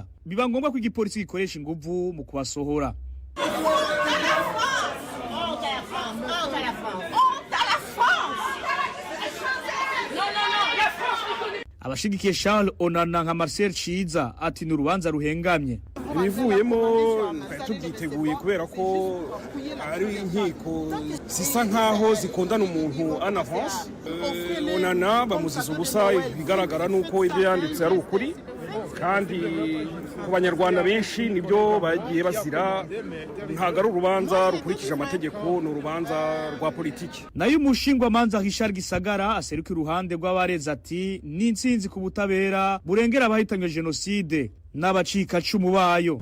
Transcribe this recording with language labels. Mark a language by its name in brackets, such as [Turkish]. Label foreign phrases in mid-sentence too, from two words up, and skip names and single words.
[Rundi] Biba ngombwa ko igipolisi gikoresha inguvu mu kubasohora. Abashigikiye Charles Onana nka Marcel Ciza ati n'urubanza ruhengamye. Ibivuyemo tubyiteguye kubera ko ari inkiko zisa nkaho zikondana umuntu [French] en avance. [Rundi] Onana bamuziza ubusa bigaragara nuko ibyo yanditse ari ukuri kandi ku banyarwanda benshi nibyo bagiye bazira. [Kinyarwanda] Ntago ari urubanza rukurikije amategeko, ni urubanza rwa politiki. [Rundi] Nayo umushingwamanza Richard Gisagara aseruka iruhande rw'abareza ati n'intsinzi ku butabera burengera abahitanywe genocide n'abacika cumu bayo.